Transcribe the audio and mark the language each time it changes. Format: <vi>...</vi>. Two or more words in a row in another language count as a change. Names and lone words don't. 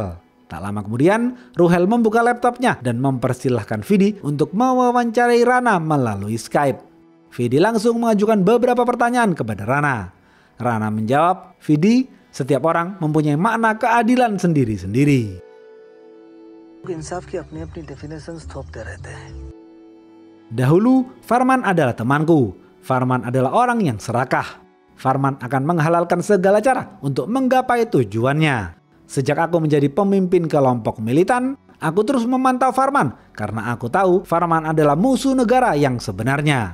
<id>Tak lama kemudian, Ruhel membuka laptopnya dan mempersilahkan Vidi untuk mewawancarai Rana melalui Skype. Vidi langsung mengajukan beberapa pertanyaan kepada Rana. Rana menjawab, "Vidi, setiap orang mempunyai makna keadilan sendiri-sendiri."</id> <hi>इंसाफ की अपनी-अपनी डेफिनेशंस थोपते रहते हैं.</hi> <id>Dahulu, Farman adalah temanku. Farman adalah orang yang serakah. Farman akan menghalalkan segala cara untuk menggapai tujuannya. Sejak aku menjadi pemimpin kelompok militan, aku terus memantau Farman karena aku tahu Farman adalah musuh negara yang sebenarnya.</id>